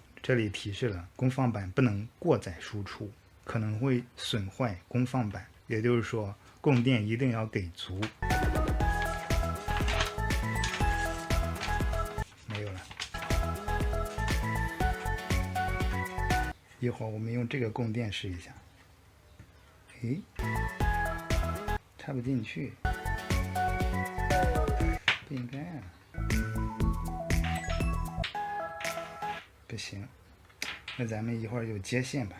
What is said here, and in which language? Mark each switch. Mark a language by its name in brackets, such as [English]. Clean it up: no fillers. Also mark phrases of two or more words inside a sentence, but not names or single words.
[Chinese] 这里提示了功放板不能过载输出，可能会损壞功放板，也就是说供電一定要給足。沒有了，一會兒我們用這個供電試一下。誒，插不進去，不應該啊，不行，那咱們一會兒就接線吧。